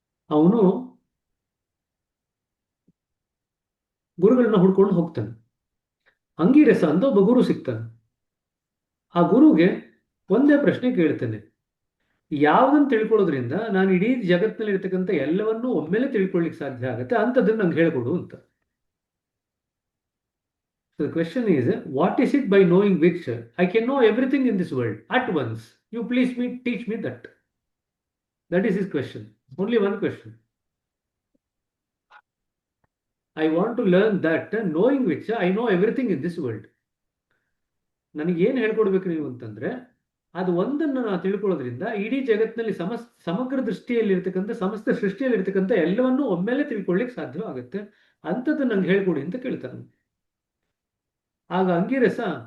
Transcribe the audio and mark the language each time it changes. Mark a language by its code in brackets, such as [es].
[kn] ಅವನು ಗುರುಗಳನ್ನ ಹುಡ್ಕೊಂಡು ಹೋಗ್ತಾನೆ. ಅಂಗಿರಸ ಅಂತ ಒಬ್ಬ ಗುರು ಸಿಗ್ತಾನೆ. ಆ ಗುರುಗೆ ಒಂದೇ ಪ್ರಶ್ನೆ ಕೇಳ್ತಾನೆ, ಯಾವುದನ್ನು ತಿಳ್ಕೊಳ್ಳೋದ್ರಿಂದ ನಾನು ಇಡೀ ಜಗತ್ತಿನಲ್ಲಿ ಇರ್ತಕ್ಕಂಥ ಎಲ್ಲವನ್ನೂ ಒಮ್ಮೆಲೆ ತಿಳ್ಕೊಳ್ಳಿಕ್ಕೆ ಸಾಧ್ಯ ಆಗುತ್ತೆ, ಅಂಥದ್ದನ್ನು ನಂಗೆ ಹೇಳ್ಕೊಡು ಅಂತ. [en] So the question is, what is it by knowing which I can know everything in this world at once? You please teach me that. That is his question. Only one question. I want to learn that, knowing which I know everything in this world. [kn] ನನಗೆ ಏನು ಹೇಳ್ಕೊಡ್ಬೇಕು ನೀವು ಅಂತಂದ್ರೆ, ಅದು ಒಂದನ್ನು ನಾವು ತಿಳ್ಕೊಳ್ಳೋದ್ರಿಂದ ಇಡೀ ಜಗತ್ತಿನಲ್ಲಿ ಸಮಗ್ರ ದೃಷ್ಟಿಯಲ್ಲಿರ್ತಕ್ಕಂಥ, ಸಮಸ್ತ ಸೃಷ್ಟಿಯಲ್ಲಿರ್ತಕ್ಕಂಥ ಎಲ್ಲವನ್ನೂ ಒಮ್ಮೆಲೆ ತಿಳ್ಕೊಳ್ಳಿಕ್ಕೆ ಸಾಧ್ಯವಾಗುತ್ತೆ, ಅಂಥದ್ದು ನಂಗೆ ಹೇಳ್ಕೊಡಿ ಅಂತ ಕೇಳ್ತಾನೆ. ಆಗ ಅಂಗಿರಸ